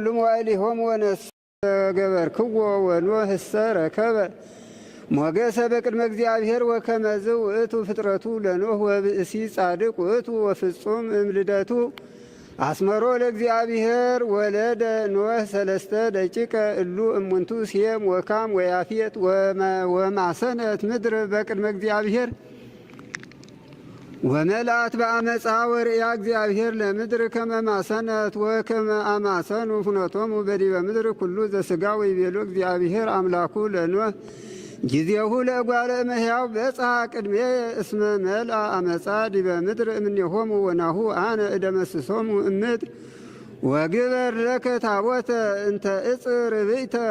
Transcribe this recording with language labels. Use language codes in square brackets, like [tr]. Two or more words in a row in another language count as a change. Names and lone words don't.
[gez] መዋዕሊሆሙ ወነሰ ገበርክዎ ወኖኅ እሰ ረከበ ሞገሰ በቅድመ እግዚአብሔር ወከመዝ ውእቱ ፍጥረቱ ለኖኅ ወብእሲ ጻድቅ ውእቱ ወፍጹም እምልደቱ አስመሮ ለእግዚአብሔር ወለደ ኖኅ ሰለስተ ደቂቀ እሉ እሙንቱ ሴም ወካም ወያፌት ወማሰነት ምድር በቅድመ እግዚአብሔር ወመልአት በአመፃ ወርእያ እግዚአብሔር ለምድር ከመ ማሰነት ወከመ አማሰኑ ፍኖቶሙ በዲበ ምድር ኩሉ ዘሥጋ ወይቤሎ እግዚአብሔር አምላኩ ለኖህ ጊዜሁ ለእጓለ እመሕያው በጽሐ ቅድሜ እስመ መልአ አመፃ ዲበ ምድር እምኔሆሙ ወናሁ አነ እደመስሶሙ እምድር ወግበር ለከ ታቦተ እንተ እጽ ርብእተ